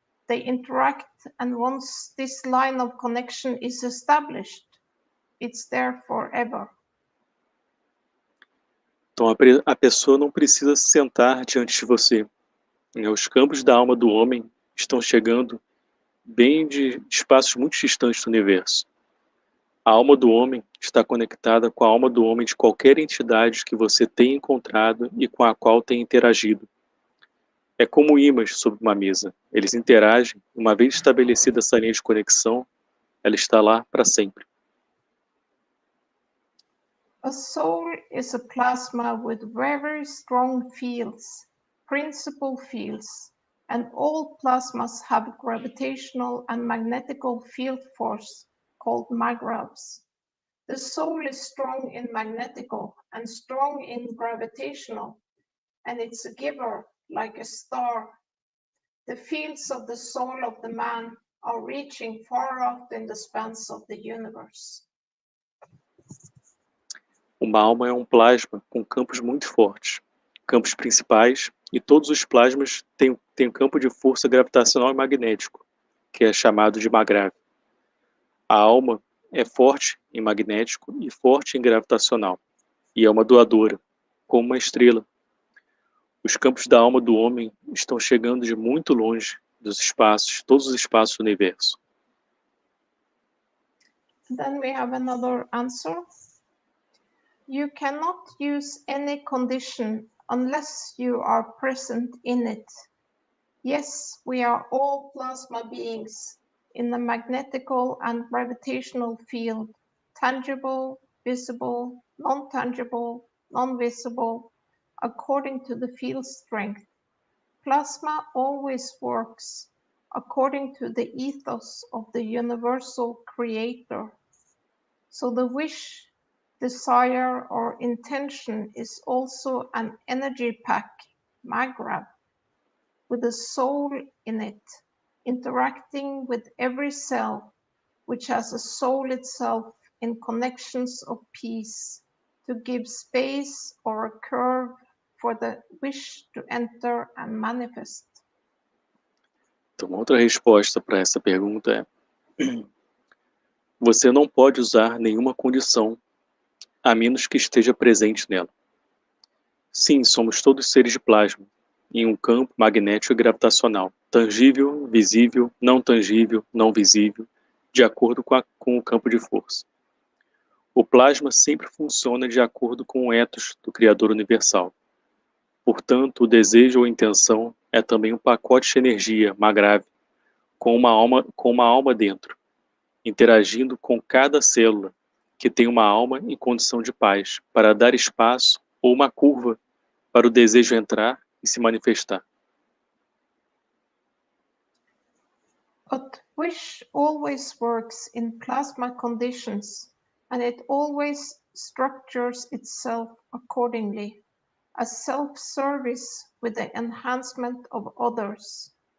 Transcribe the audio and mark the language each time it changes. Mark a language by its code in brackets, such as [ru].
[en] They interact, and once this line of connection is established, it's there forever. [pt] Então a pessoa não precisa se sentar diante de você. Os campos da alma do homem estão chegando bem de espaços muito distantes do universo. A alma do homem está conectada com a alma do homem de qualquer entidade que você tenha encontrado e com a qual tenha interagido. É como ímãs sobre uma mesa. Eles interagem, uma vez estabelecida essa linha de conexão, ela está lá para sempre. [en] A soul is a plasma with very strong fields, principal fields, and all plasmas have gravitational and magnetical field force called magravs. The soul is strong in magnetical and strong in gravitational, and it's a giver like a star. The fields of the soul of the man are reaching far out in the spans of the universe. [pt] Uma alma é um plasma com campos muito fortes, campos principais, e todos os plasmas têm um campo de força gravitacional e magnético, que é chamado de magrav. A alma é forte em magnético e forte em gravitacional, e é uma doadora, como uma estrela. Os campos da alma do homem estão chegando de muito longe dos espaços, todos os espaços do universo. [en] Then we have another answer. You cannot use any condition unless you are present in it. Yes, we are all plasma beings in the magnetical and gravitational field, tangible, visible, non-tangible, non-visible, according to the field strength. Plasma always works according to the ethos of the universal creator. So the wish, desire, or intention is also an energy pack, Magrav, with a soul in it, interacting with every cell, which has a soul itself in connections of peace, to give space or a curve for the wish to enter and manifest. [pt] Então, uma outra resposta para essa pergunta é: você não pode usar nenhuma condição, a menos que esteja presente nela. Sim, somos todos seres de plasma, em um campo magnético e gravitacional, tangível, visível, não tangível, não visível, de acordo com o campo de força. O plasma sempre funciona de acordo com o ethos do Criador Universal. Portanto, o desejo ou intenção é também um pacote de energia, Magrav, com uma alma dentro, interagindo com cada célula, que tem uma alma em condição de paz, para dar espaço ou uma curva para o desejo entrar e se manifestar. [en] But wish always works in plasma conditions, and it always structures itself accordingly, as self-service with the enhancement of others.